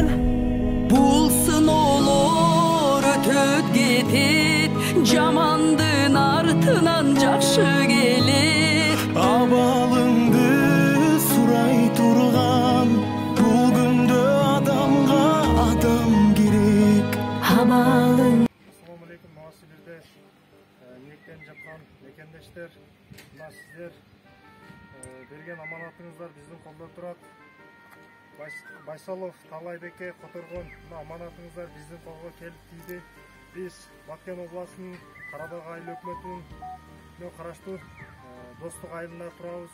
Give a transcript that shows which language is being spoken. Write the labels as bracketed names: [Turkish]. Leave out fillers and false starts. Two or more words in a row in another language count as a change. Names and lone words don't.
[Kyrgyz] Бул сыноолор өтөт кетет, жамандын артынан жакшы келет. Абалыңды сурай турган, бул күндө адамга адам керек. Абалың. [Arabic] السلام عليكم, [Kyrgyz] muasibirde ниеттен жаткан мекендештер, мына сиздер берген аманатыңыздар биздин колдо турат. Байсалов Талайбекке которгон аманатыңыздар биздин колго келип тийди. Биз Баткен областынын Карабак айыл өкмөтүнө караштуу Достук айылында турабыз.